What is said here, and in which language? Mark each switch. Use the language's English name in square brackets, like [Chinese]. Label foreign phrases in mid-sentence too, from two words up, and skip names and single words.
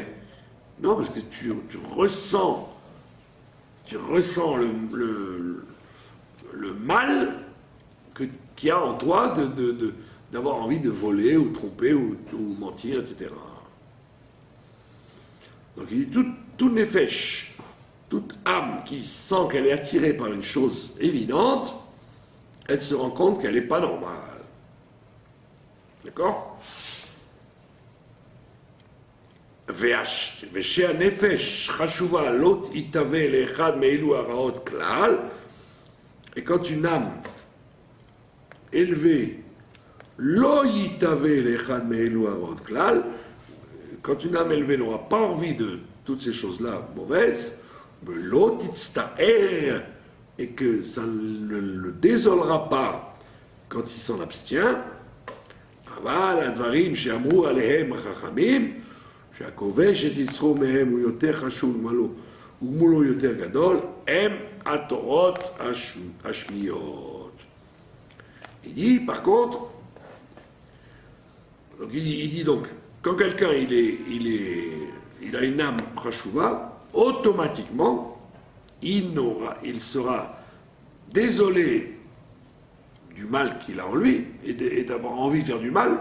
[French] Non, parce que tu ressens le mal qu'il y a en toi d'avoir envie de voler ou tromper ou mentir, etc. Donc il dit, tout nefesh, toute âme qui sent qu'elle est attirée par une chose évidente, elle se rend compte qu'elle n'est pas normale. D'accord? [Hebrew] ושהנפש חשובה לא יתהווה לאחד מאלו הרעות כלל, [French] et quand une âme élevée [Hebrew] לא יתהווה לאחד מאלו הרעות כלל, [French] quand une âme élevée n'aura pas envie de toutes ces choses-là mauvaises, [Hebrew] לא תצטער, [French] et que ça ne le désolera pas quand il s'en abstient, [Hebrew] אבל הדברים שאמרו עליהם החכמים, שהכובש את יצרו מהם הוא יותר חשוב וגמולו יותר גדול, הם התורות השמיות. [French] Il dit, par contre, donc il dit donc, quand quelqu'un il a une âme chashuva, automatiquement, il sera désolé du mal qu'il a en lui et d'avoir envie de faire du mal.